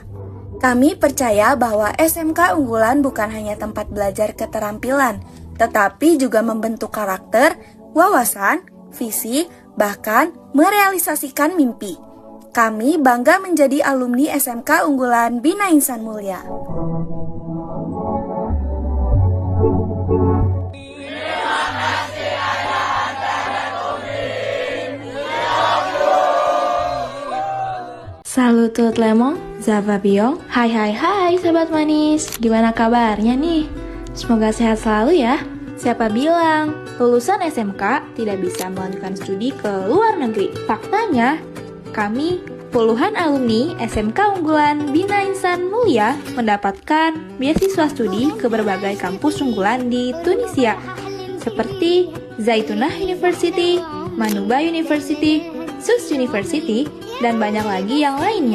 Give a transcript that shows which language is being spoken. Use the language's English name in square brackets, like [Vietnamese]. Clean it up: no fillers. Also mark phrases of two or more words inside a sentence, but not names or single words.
[Indonesian] Kami percaya bahwa SMK Unggulan bukan hanya tempat belajar keterampilan, tetapi juga membentuk karakter, wawasan, visi, bahkan merealisasikan mimpi. Kami bangga menjadi alumni SMK Unggulan Bina Insan Mulia. [French] Salut tout le monde, ça va bien? [Indonesian] Hai sahabat manis, gimana kabarnya nih? Semoga sehat selalu ya. Siapa bilang lulusan SMK tidak bisa melanjutkan studi ke luar negeri? Faktanya, kami puluhan alumni SMK Unggulan Bina Insan Mulia mendapatkan beasiswa studi ke berbagai kampus unggulan di Tunisia seperti Zaitunah University, Manuba University, Sus University, dan banyak lagi yang lainnya.